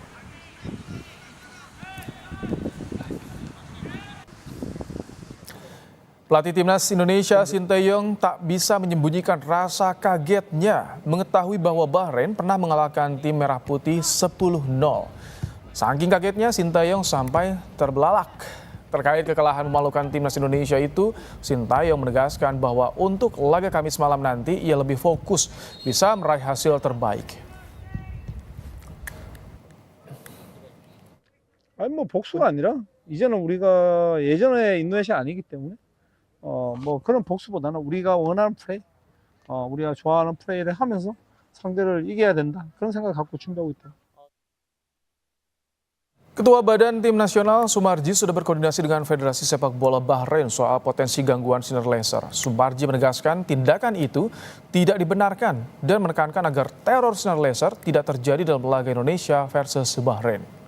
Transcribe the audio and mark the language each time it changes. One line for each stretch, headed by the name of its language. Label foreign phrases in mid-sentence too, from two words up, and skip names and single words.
Indonesian: Pelatih timnas Indonesia Sinteyong tak bisa menyembunyikan rasa kagetnya mengetahui bahwa Bahrain pernah mengalahkan tim Merah Putih 10-0. Saking kagetnya Sinteyong sampai terbelalak. Terkait kekalahan memalukan timnas Indonesia itu, Sinteyong menegaskan bahwa untuk laga Kamis malam nanti ia lebih fokus bisa meraih hasil terbaik.
Korean: 아니 뭐 복수가 아니라 이제는 우리가 예전의 인도네시아 아니기 때문에 뭐 그런 복수보다는 우리가 원하는 플레이, 우리가 좋아하는 플레이를 하면서 상대를 이겨야 된다. 그런 생각을 갖고 준비하고 있다.
Indonesian: Ketua Badan Tim Nasional Sumarji sudah berkoordinasi dengan Federasi Sepak Bola Bahrain soal potensi gangguan sinar laser. Sumarji menegaskan tindakan itu tidak dibenarkan dan menekankan agar teror sinar laser tidak terjadi dalam laga Indonesia versus Bahrain.